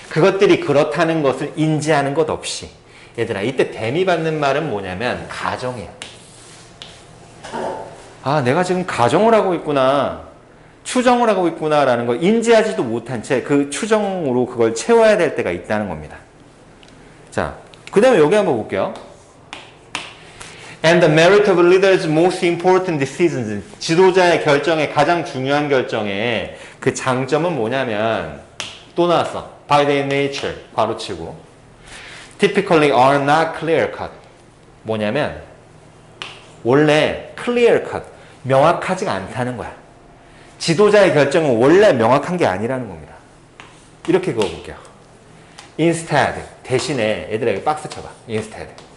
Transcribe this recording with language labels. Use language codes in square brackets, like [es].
[ko] 그것들이 그렇다는 것을 인지하는 것 없이. 얘들아, 이때 댐이 받는 말은 뭐냐면 가정이야. 아, 내가 지금 가정을 하고 있구나. 추정을 하고 있구나 라는 걸 인지하지도 못한 채 그 추정으로 그걸 채워야 될 때가 있다는 겁니다. 자, 그 다음에 여기 한번 볼게요. [en] And the merit of a leader's most important decisions. 지도자의 결정에 가장 중요한 결정에 그 장점은 뭐냐면 또 나왔어. By their nature. [ko] 괄호치고. [en] Typically are not clear cut. [ko] 뭐냐면 원래 clear cut. 명확하지가 않다는 거야. 지도자의 결정은 원래 명확한 게 아니라는 겁니다. 이렇게 그어볼게요. Instead. 대신에 얘들에게 박스 쳐봐. [en] Instead.